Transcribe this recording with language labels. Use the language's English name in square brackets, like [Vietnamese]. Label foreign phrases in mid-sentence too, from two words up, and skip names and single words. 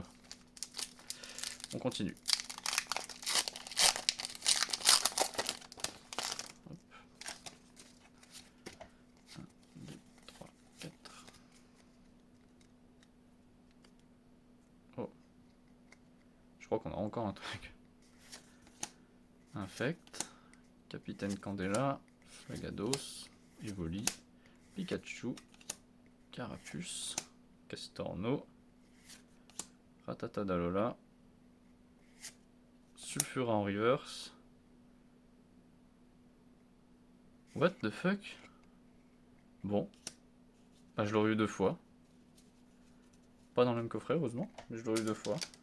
[French] On continue. Hop. 1, 2, 3, 4. Oh. Je crois qu'on a encore un truc. Infect. Capitaine Candela. Flagados. Evoli. Pikachu. Carapuce. Castorno. Ratatadalola. Sulfura en reverse. [English] What the fuck? [French] Bon. Bah, je l'aurais eu 2 fois. Pas dans le même coffret, heureusement, mais je l'aurais eu 2 fois.